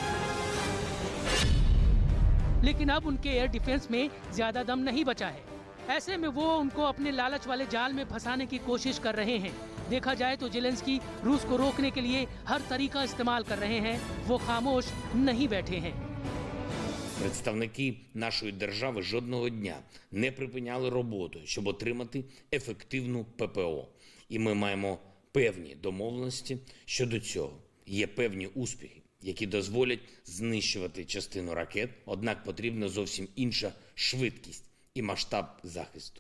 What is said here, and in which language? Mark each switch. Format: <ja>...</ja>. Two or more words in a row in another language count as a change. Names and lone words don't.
<hi>लेकिन अब उनके</hi> <en>air defence</en> <hi>में ज्यादा दम नहीं बचा है। ऐसे में वो उनको अपने लालच वाले जाल में फंसाने की कोशिश कर रहे हैं। देखा जाए तो ज़ेलेंस्की रूस को रोकने के लिए हर तरीका इस्तेमाल कर रहे हैं, वो खामोश नहीं बैठे हैं।</hi> <uk>Представники нашої держави жодного дня не припиняли роботу, щоб отримати ефективну ППО. І ми маємо певні домовленості щодо цього. Є певні успіхи, які дозволять знищувати частину ракет, однак потрібна зовсім інша швидкість і масштаб захисту.</uk>